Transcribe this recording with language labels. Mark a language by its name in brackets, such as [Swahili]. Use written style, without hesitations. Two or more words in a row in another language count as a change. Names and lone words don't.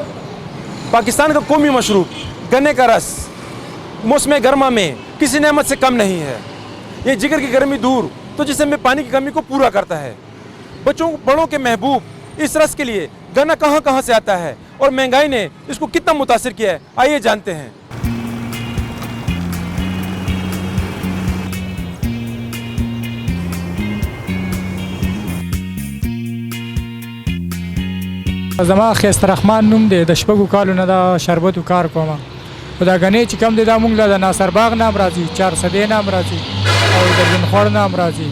[Urdu] پاکستان کا قومی مشروب گنے کا رس موسم گرما میں کسی نعمت سے کم نہیں ہے. یہ جگر کی گرمی دور تو جسم میں پانی کی کمی کو پورا کرتا ہے. بچوں بڑوں کے محبوب اس رس کے لیے گنا کہاں کہاں سے آتا ہے اور مہنگائی نے اس کو کتنا متاثر کیا ہے، آئیے جانتے ہیں. [Pashto] زما خیسترحمان نوم دی، د شپږو کالو نه دا شربتو کار کوم. خو دا ګنې چې کم دی دا مونږ له د ناصر باغ نه هم راځي، چارسدې نه هم راځي او د لونخوړ نه هم راځي.